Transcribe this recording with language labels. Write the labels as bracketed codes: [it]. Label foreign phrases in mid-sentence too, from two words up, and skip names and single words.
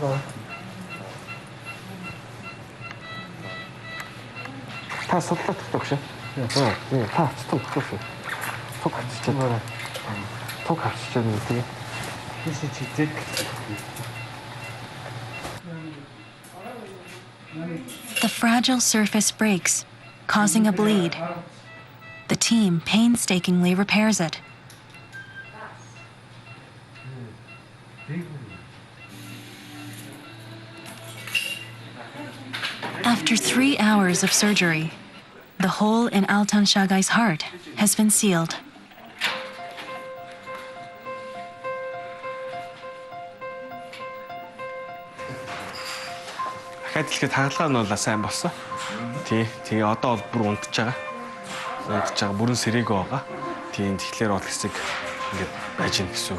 [mn] Та судлаад өгдөг шээ. Тий, та цэцэн өгдөг шээ. Туг хавчиж байна. Туг хавчиж байна тэгээ. [en] The fragile surface breaks, causing a bleed. The team painstakingly repairs it. After 3 hours of surgery, the hole in Altan Shagai's heart has been sealed. [mn] Дахиад хэлэхэд хагалгаа нь бол сайн болсон. Тий. Тэгээ одоо бол бүр унтж байгаа. Унтж байгаа. Бүрэн сэрээгүй байгаа. Тийм тэгэхээр бол хэсэг ингээд байж гин гэсэн үг.